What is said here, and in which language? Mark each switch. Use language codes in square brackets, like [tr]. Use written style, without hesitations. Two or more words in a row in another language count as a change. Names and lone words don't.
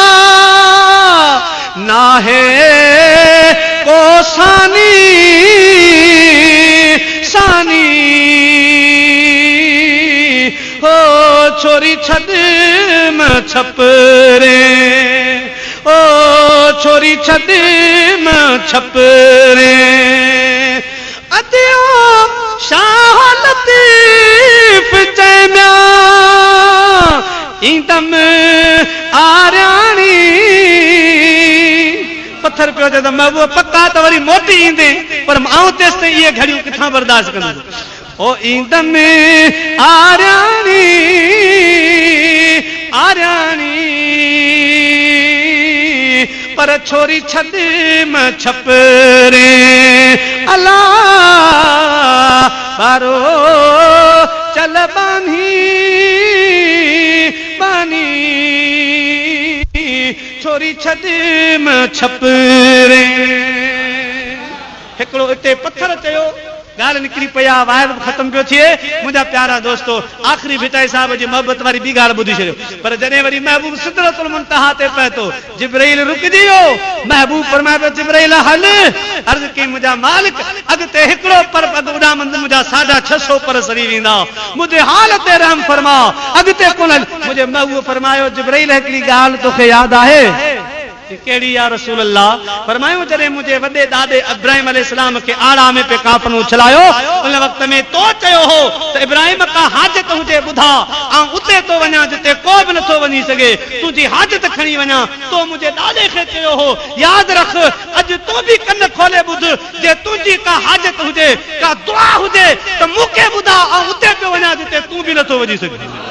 [sd] ना है को सानी सानी हो छोरी छद में छपरे ओ छोरी छद में छपरे अदियो शाह लतीफ चैम्या इंदम आर्याणी पत्थर पियो चए त महबूब पक्का त वरी मोटी ईंदे पर आऊं तेसि ताईं इहे घड़ियूं किथां बर्दाश्त कंदुसि ओ इंदम आर्याणी आर्याणी पर छोरी छद में छपरे अल्लाह बारो चल बानी बानी छोरी छद में छपरे हिकिड़ो इते पत्थर चयो गाल निकरी पया वाइद खत्म पियो थिए मुझा प्यारा दोस्तो आखिरी भिटाई साहब जी मोहब्बत वारी बी गाल बुधी छॾियो पर जॾहिं वरी महबूब सिदरतुल मुंतहा ते पहुतो जिब्राइल रुकजी वियो महबूब फरमायो जिब्राइल हल अर्ज़ कई मुझा मालिक अॻिते हिकिड़ो पर पग उॾामंद मुझा 650 पर सरी वेंदा मुझे हाल ते रहम फरमा अॻिते कोन मुझे महबूब फरमायो जिब्राइल हिकिड़ी ॻाल्हि तोखे यादि आहे केड़ी [ar] يا رسول الله [sd] फरमायो जॾहिं मुझे वॾे दादे इब्राहिम अलैहिस्सलाम के आड़ा में पे काफन उछलायो उन वक्त में तो चयो हो त इब्राहिम का हाजत हुजे ॿुधा ऐं उते तो वञा जिते को बि नथो वञी सघे तुंहिंजी हाजत खणी वञा तो मुझे दादे खे चयो हो यादि रख अॼु तूं बि कन खोले ॿुध जे तुंहिंजी का हाजत हुजे का दुआ हुजे त मूंखे ॿुधा ऐं उते पियो वञा जिते तूं बि नथो वञी सघे